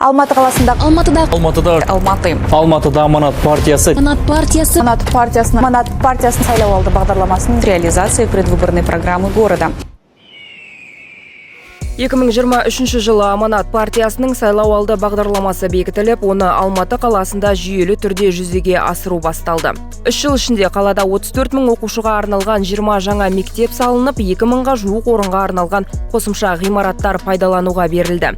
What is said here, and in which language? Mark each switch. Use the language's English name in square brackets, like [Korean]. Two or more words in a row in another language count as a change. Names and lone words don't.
[Kazakh] Алматы қаласында Алматыда Аманат партиясы партиясының сайлауалды бағдарламасының [Russian] реализации предвыборной программы города. [Kazakh] 2023 жылы Аманат партиясының сайлауалды бағдарламасы бекітіліп, оны Алматы қаласында жүйелі түрде жүзеге асыру басталды. 3 жыл ішінде қалада 34 мың оқушыға арналған 20 жаңа мектеп салынып, 2 мыңға жуық орынға арналған қосымша ғимараттар пайдалануға берілді.